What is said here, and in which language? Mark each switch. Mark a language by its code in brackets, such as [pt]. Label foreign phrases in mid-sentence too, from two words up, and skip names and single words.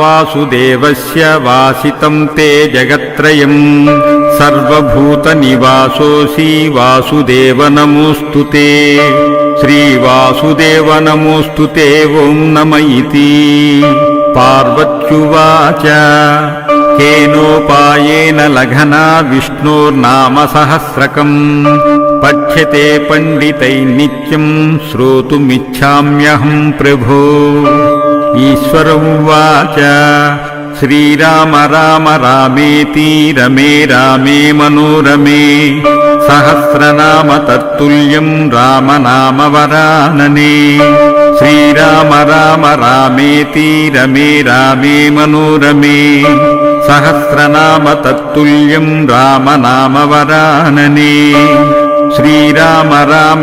[sa] वासुदेवस्य वासितं ते जगत्त्रयम् सर्वभूतनिवासोऽसि वासुदेव नमोऽस्तु ते श्रीवासुदेव नमोऽस्तु ते ॐ नम इति पार्वत्युवाच केनोपायेन लघना विष्णोर्नाम सहस्रकम् पठ्यते पण्डितैः नित्यं श्रोतुमिच्छाम्यहं प्रभो ईश्वर उवाच శ్రీరామ రామ రామేతి రమే రామే మనోరమే సహస్రనామ తత్తుల్యం రామనామవరాననే శ్రీరామ రామ రామేతి రమే రామే మనోరమే సహస్రనామ తత్తుల్యం రామనామవరాననే శ్రీరామ రామ